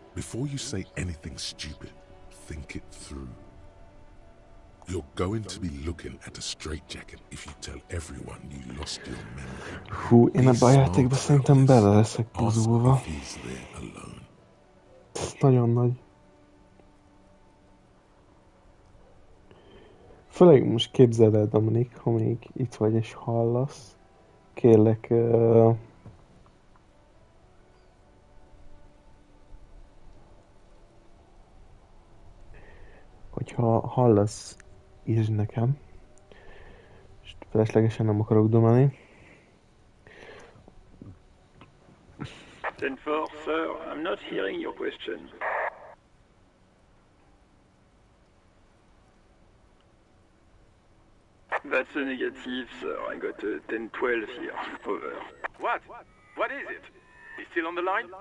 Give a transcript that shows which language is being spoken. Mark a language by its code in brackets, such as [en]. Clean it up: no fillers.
[en] Before you say anything stupid, think it through. You're going to be looking at a straitjacket if you tell everyone you lost your memory. [hu] Hú, én ebben a játékban szerintem bele leszek [en] Ask [hu] buzulva. [en] if he's there alone. [hu] Ez nagyon nagy. Főleg most képzeld el, Dominik, ha még itt vagy és hallasz. Kérlek, hogyha hallasz, írd nekem. És feleslegesen nem akarok dumálni. [en] 10-4, sir. I'm not hearing your question. That's a negative, sir. I got a 10-12 here. Over. What? What is it? He's still on the line?